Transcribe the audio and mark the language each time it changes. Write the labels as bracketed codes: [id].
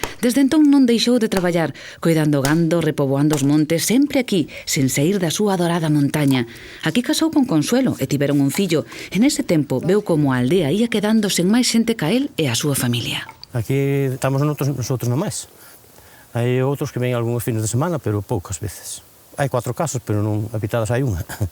[gl] Desde entón non deixou de traballar, coidando gando, repoboando os montes, sempre aquí, sen sair da súa adorada montaña. Aquí casou con Consuelo e tiveron un fillo. En ese tempo veu como a aldea ia quedando sen máis xente ca él e a súa familia. [es] Aquí estamos nosotros nomás. [gl] Hai outros que ven algúns fines de semana, pero poucas veces. Hai 4 casas, pero non habitadas hai unha.